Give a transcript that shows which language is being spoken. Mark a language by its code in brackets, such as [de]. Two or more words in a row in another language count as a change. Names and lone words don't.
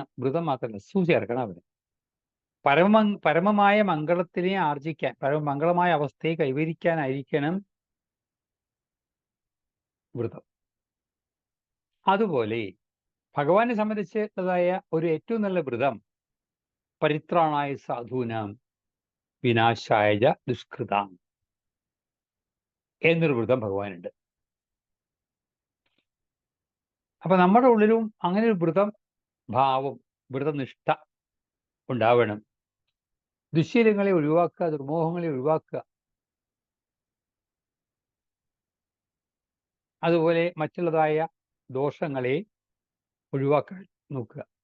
[ml] വ്രതം മാത്രമല്ല, ചേർക്കണം അവിടെ. പരമമായ മംഗളത്തിനെ ആർജിക്കാൻ, പരമമംഗളമായ അവസ്ഥയെ കൈവരിക്കാനായിരിക്കണം വ്രതം. അതുപോലെ ഭഗവാനെ സംബന്ധിച്ചുള്ളതായ ഒരു ഏറ്റവും നല്ല വ്രതം [sa] परित्राणाय साधूनां विनाशाय दुष्कृतां [ml] എന്നൊരു വ്രതം ഭഗവാനുണ്ട്. അപ്പൊ നമ്മുടെ ഉള്ളിലും അങ്ങനെ ഒരു വ്രതം ഭാവം, വ്രതനിഷ്ഠ ഉണ്ടാവണം. ദുശ്ശീലങ്ങളെ ഒഴിവാക്കുക, ദുർമോഹങ്ങളെ ഒഴിവാക്കുക. അതുപോലെ മറ്റുള്ളതായ ദോഷങ്ങളെ ഒഴിവാക്കാൻ നോക്കുക.